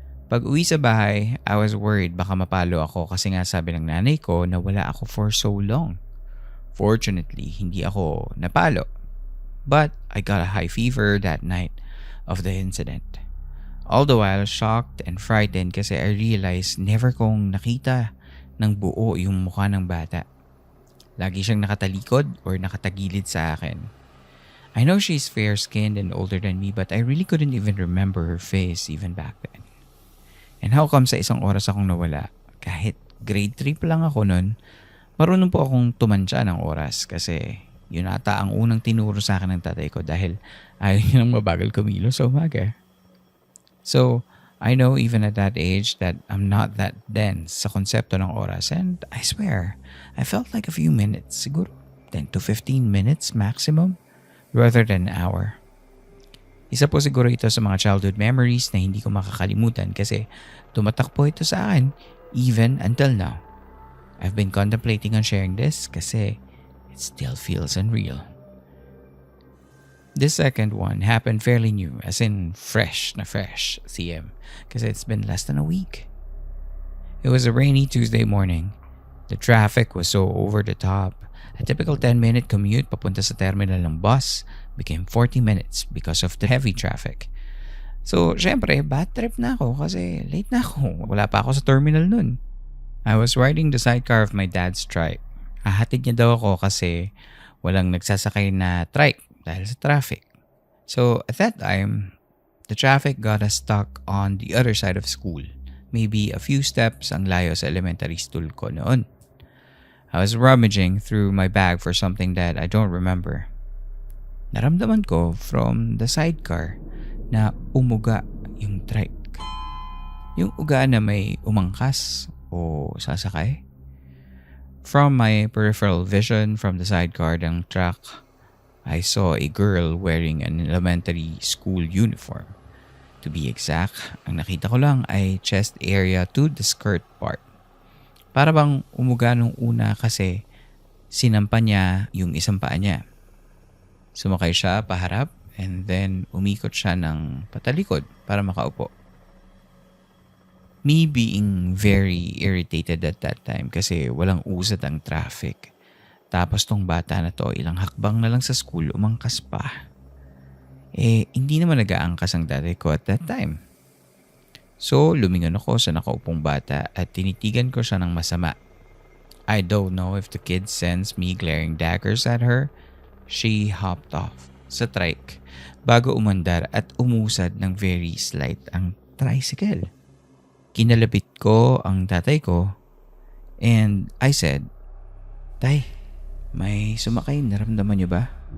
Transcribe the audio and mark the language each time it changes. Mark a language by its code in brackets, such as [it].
[tl] Pag uwi sa bahay, [en] I was worried [tl] baka mapalo ako kasi nga sabi ng nanay ko na wala ako [en] for so long. Fortunately, [tl] hindi ako napalo. [en] But I got a high fever that night of the incident. All the while shocked and frightened [tl] kasi [en] I realized never [tl] kong nakita ng buo yung mukha ng bata. Lagi siyang nakatalikod or nakatagilid sa akin. [en] I know she's fair-skinned and older than me but I really couldn't even remember her face even back then. And how come [tl] sa isang oras akong nawala? Kahit grade 3 pa lang ako nun, marunong po akong tumansya ng oras kasi yun ata ang unang tinuro sa akin ng tatay ko dahil ayaw niya nang mabagal kumilos sa umaga. [en] So, I know even at that age that I'm not that dense [tl] sa konsepto ng oras [en] and I swear, I felt like a few minutes, [tl] siguro [en] 10 to 15 minutes maximum rather than an hour. [tl] Isa po siguro ito sa mga childhood memories na hindi ko makakalimutan kasi tumatak po ito sa akin [en] even until now. I've been contemplating on sharing this [tl] kasi [en] it still feels unreal. This second one happened fairly new, as in [tl] fresh na fresh, [en] CM, [tl] kasi [en] it's been less than a week. It was a rainy Tuesday morning. The traffic was so over the top. A typical 10-minute commute [tl] papunta sa terminal ng bus [en] became 40 minutes because of the heavy traffic. [tl] So, syempre, [en] bad trip [tl] na ako kasi late na ako. Wala pa ako sa terminal nun. [en] I was riding the sidecar of my dad's trike. [tl] Hahatid niya daw ako kasi walang nagsasakay na trike dahil sa traffic. [en] So at that time, the traffic got us stuck on the other side of school. Maybe a few steps [tl] ang layo sa [en] elementary school [tl] ko noon. [en] I was rummaging through my bag for something that I don't remember. [tl] Naramdaman ko [en] from the sidecar [tl] na umuga yung trike. Yung uga na may umangkas o sasakay. [en] From my peripheral vision from the sidecar [tl] ng truck, [en] I saw a girl wearing an elementary school uniform. To be exact, [tl] ang nakita ko lang ay [en] chest area to the skirt part. [tl] Para bang umuga nung una kasi sinampa niya yung isang paa niya. Sumakay siya paharap [en] and then [tl] umikot siya ng patalikod para makaupo. [en] Me being very irritated at that time [tl] kasi walang usad ang traffic. Tapos tong bata na to ilang hakbang na lang sa school umangkas pa. Hindi naman nag-aangkas ang daddy ko [en] at that time. [tl] So lumingon ako sa nakaupong bata at tinitigan ko siya ng masama. [en] I don't know if the kid sensed me glaring daggers at her. She hopped off [tl] sa trike bago umandar at umusad ng [en] very slight [tl] ang tricycle. Kinalapit ko ang tatay ko [en] and I said, [tl] "Tay, may sumakay, naramdaman niyo ba?"